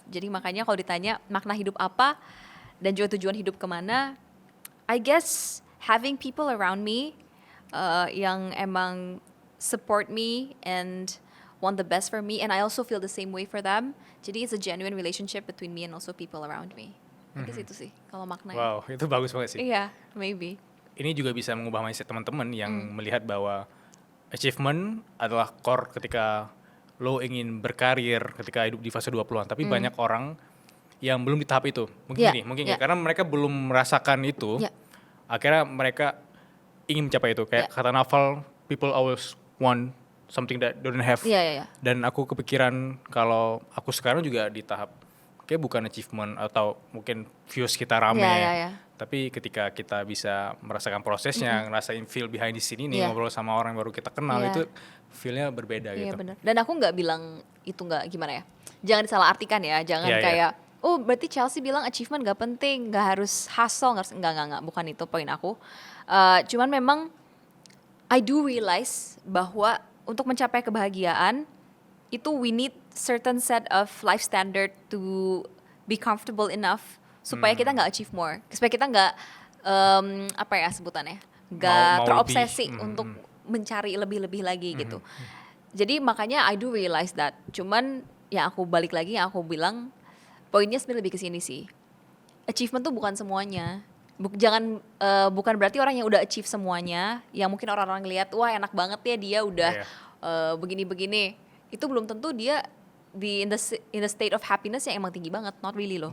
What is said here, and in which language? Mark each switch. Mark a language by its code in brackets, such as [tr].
[id] Jadi makanya kalau ditanya makna hidup apa dan juga tujuan hidup kemana, [en] I guess having people around me [id] yang emang [en] support me and want the best for me, and I also feel the same way for them. [id] Jadi [en] it's a genuine relationship between me and also people around me. I guess [id] itu sih kalau maknanya. Wow, itu bagus banget sih. Iya, [en] maybe. [id] Ini juga bisa mengubah mindset teman-teman yang melihat bahwa achievement adalah core ketika lo ingin berkarir ketika hidup di fase 20-an. Tapi banyak orang yang belum di tahap itu. Mungkin karena mereka belum merasakan itu. [en] Yeah. [id] Akhirnya mereka ingin mencapai itu. Kayak kata [en] Naval, people always want something that don't have. [id] Iya. Dan aku kepikiran kalau aku sekarang juga di tahap kayak bukan achievement atau mungkin views kita rame. Iya. Tapi ketika kita bisa merasakan prosesnya, ngerasain [en] feel behind the scene [id] ini, ngobrol sama orang yang baru kita kenal, itu feel-nya berbeda gitu. Iya benar. Dan aku nggak bilang itu nggak gimana ya. Jangan disalahartikan ya. Jangan kayak oh berarti Chelsea bilang achievement nggak penting, nggak harus hustle, nggak. Bukan itu poin aku. Cuman memang [en] I do realize [id] bahwa untuk mencapai kebahagiaan itu [en] we need certain set of life standard to be comfortable enough [id] supaya kita nggak [en] achieve more, [id] supaya kita nggak apa ya sebutannya, nggak terobsesi untuk mencari lebih lagi gitu. Jadi makanya [en] I do realize that. [id] Cuman yang aku balik lagi, yang aku bilang poinnya sebenarnya lebih ke sini sih. Achievement tuh bukan semuanya. Bukan berarti orang yang udah achieve semuanya, yang mungkin orang-orang lihat wah enak banget ya dia udah begini-begini, itu belum tentu dia [en] in the state of happiness [id] yang emang tinggi banget, [en] not really [id] loh.